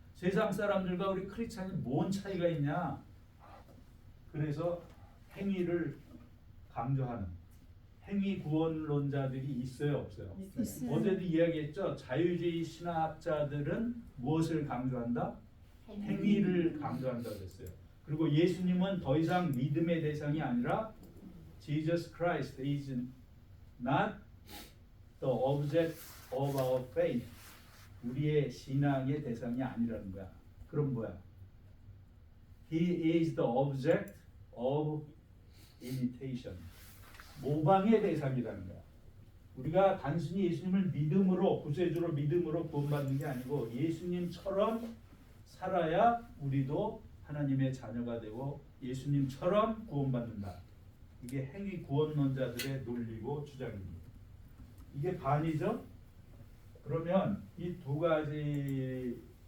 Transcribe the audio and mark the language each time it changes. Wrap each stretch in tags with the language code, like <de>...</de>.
<ko>세상 사람들과 우리 크리스찬이 뭔 차이가 있냐. 그래서 행위를 강조하는 행위 구원론자들이 있어요, 없어요? 있어요. 어제도 이야기했죠. 자유주의 신학자들은 무엇을 강조한다? 행위를 강조한다고 했어요. 그리고 예수님은 더 이상 믿음의 대상이 아니라</ko> <en>Jesus Christ is not the object of our faith.</en> <ko>우리의 신앙의 대상이 아니라는 거야. 그럼 뭐야?</ko> <en>He is the object of imitation.</en> <ko>모방의 대상이라는 거야. 우리가 단순히 예수님을 믿음으로 구세주로 믿음으로 구원받는 게 아니고 예수님처럼 살아야 우리도 하나님의 자녀가 되고 예수님처럼 구원받는다. 이게 행위 구원론자들의 논리고 주장입니다. 이게 반이죠? 그러면 이 두 가지</ko>